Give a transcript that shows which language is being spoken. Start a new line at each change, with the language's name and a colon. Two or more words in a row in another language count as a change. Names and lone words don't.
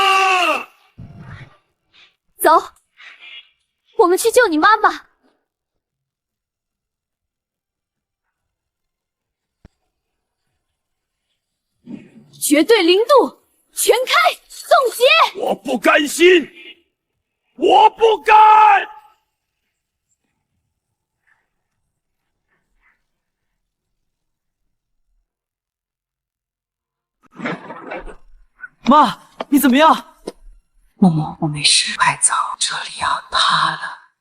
Chinese: 走，我們去救你媽媽。絕對零度，全開，凍結！我不甘心，我不甘！媽，你怎麼樣？默默，我沒事，快走，這裡要塌了。